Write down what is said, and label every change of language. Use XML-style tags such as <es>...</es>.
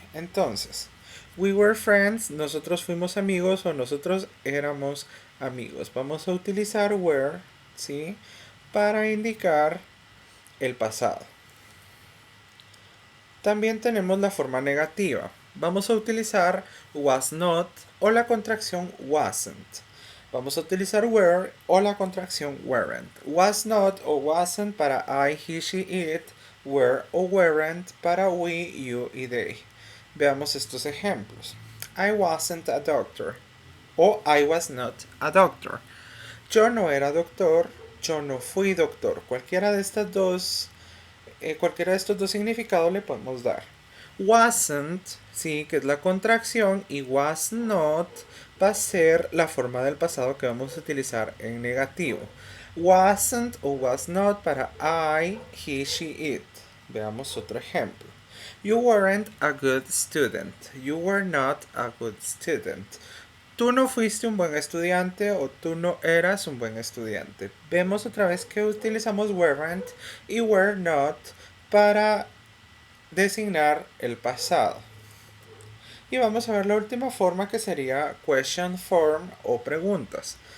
<es>Entonces,</es> <en>we were friends,</en> <es>nosotros fuimos amigos o nosotros éramos amigos. Vamos a utilizar were, ¿sí?, para indicar el pasado. También tenemos la forma negativa. Vamos a utilizar was not o la contracción wasn't. Vamos a utilizar were o la contracción weren't. Was not o wasn't para I, he, she, it. Were o weren't para we, you y they. Veamos estos ejemplos.</es> <en>I wasn't a doctor o I was not a doctor.</en> <es>Yo no era doctor, yo no fui doctor. Cualquiera de estos dos significados le podemos dar. Wasn't, sí, que es la contracción, y was not va a ser la forma del pasado que vamos a utilizar en negativo. Wasn't o was not para I, he, she, it. Veamos otro ejemplo.</es> <en>You weren't a good student. You were not a good student.</en> <es>Tú no fuiste un buen estudiante o tú no eras un buen estudiante. Vemos otra vez que utilizamos weren't y were not para designar el pasado. Y vamos a ver la última forma, que sería question form o preguntas.</es>